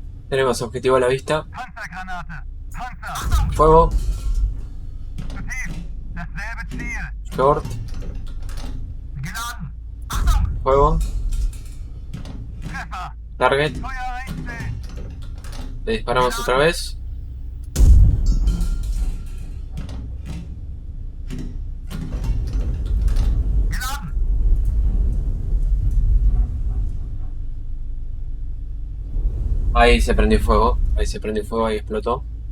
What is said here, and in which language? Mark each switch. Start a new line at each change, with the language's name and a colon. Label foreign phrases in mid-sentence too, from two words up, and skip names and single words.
Spanish: Tenemos objetivo a la vista.
German: Panzergranate! Panzer!
Spanish: Fuego.
German: Zu tief! Dasselbe Ziel! Short. Geladen! Achtung!
Spanish: Fuego.
German: Treffer! Target. Feuer einstellen!
Spanish: Le disparamos otra vez.
German: Geladen!
Spanish: Ahí se prendió fuego. Ahí se prendió fuego. Ahí explotó.